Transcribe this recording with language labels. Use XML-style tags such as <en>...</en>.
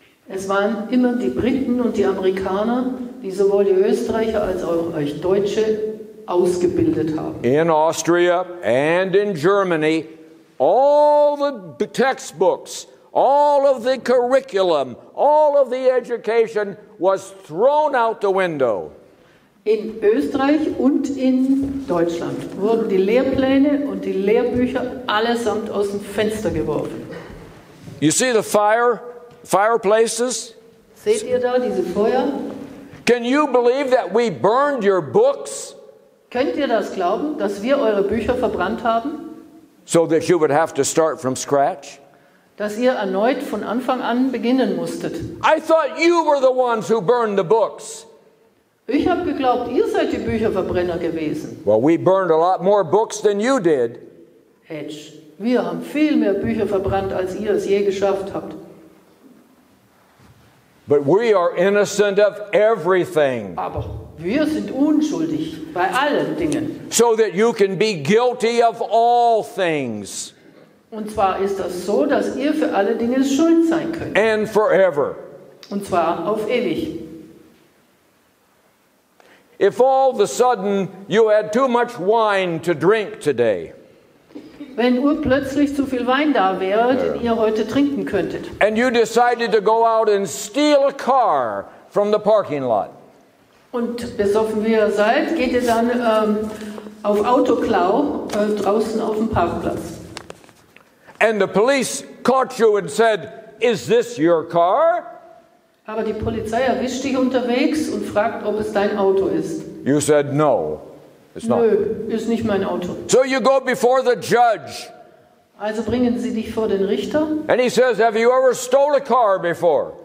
<de>Es waren immer die Briten und die Amerikaner, die sowohl die Österreicher als auch euch Deutsche ausgebildet haben.</de> <en>In Austria and in Germany, all the textbooks, all of the curriculum, all of the education was thrown out the window.</en> <de>In Österreich und in Deutschland wurden die Lehrpläne und die Lehrbücher allesamt aus dem Fenster geworfen.</de> <en>You see the fireplaces?</en> <de>Seht ihr da diese Feuer?</de> <en>Can you believe that we burned your books?</en> <de>Könnt ihr das glauben, dass wir eure Bücher verbrannt haben?</de> <en>So that you would have to start from scratch?</en> <de>Dass ihr erneut von Anfang an beginnen musstet.</de> <en>I thought you were the ones who burned the books.</en> <de>Ich habe geglaubt, ihr seid die Bücherverbrenner gewesen.</de> <en>Well, we burned a lot more books than you did.</en> <de>Hedge, wir haben viel mehr Bücher verbrannt, als ihr es je geschafft habt.</de> <en>But we are innocent of everything.</en> <de>Aber wir sind unschuldig bei allen Dingen.</de> <en>So that you can be guilty of all things.</en> <de>Und zwar ist das so, dass ihr für alle Dinge schuld sein könnt.</de> <en>And forever.</en> <de>Und zwar auf ewig.</de> <en>If all of a sudden you had too much wine to drink today.</en> <de>Wenn urplötzlich zu viel Wein da wäre, den ihr heute trinken könntet.</de> <en>And you decided to go out and steal a car from the parking lot.</en> <de>Und besoffen wie ihr seid, geht ihr dann auf Autoklau draußen auf dem Parkplatz.</de> <en>And the police caught you and said, "Is this your car?"</en> <de>Aber die Polizei erwischt dich unterwegs und fragt, ob es dein Auto ist.</de> <en>You said, "No, it's not."</en> <de>Nö, ist nicht mein Auto.</de> <en>So you go before the judge.</en> <de>Also bringen sie dich vor den Richter.</de> <en>And he says, "Have you ever stole a car before?"</en>